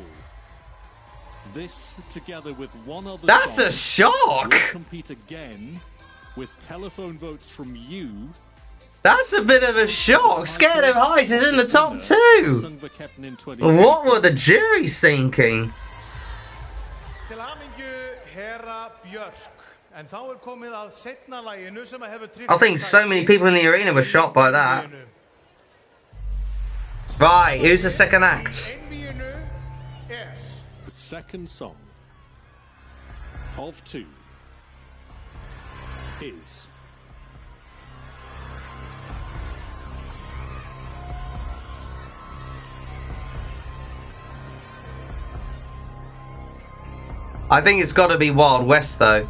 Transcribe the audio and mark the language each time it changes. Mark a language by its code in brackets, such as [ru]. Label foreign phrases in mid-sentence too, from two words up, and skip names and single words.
[en] This, together with one other That's song, a shock! will compete again with telephone votes from you. That's a bit of a shock. Scared of Heights is in the top two. Söngvakeppnin 2024. What were the juries thinking? [is] Til hamingju Hera Bjork. En þá komið að seinna laginu sem hefur [en] I think so many people in the arena were shocked by that. Right, who's the second act? The second song of two is I think it's got to be Wild West though.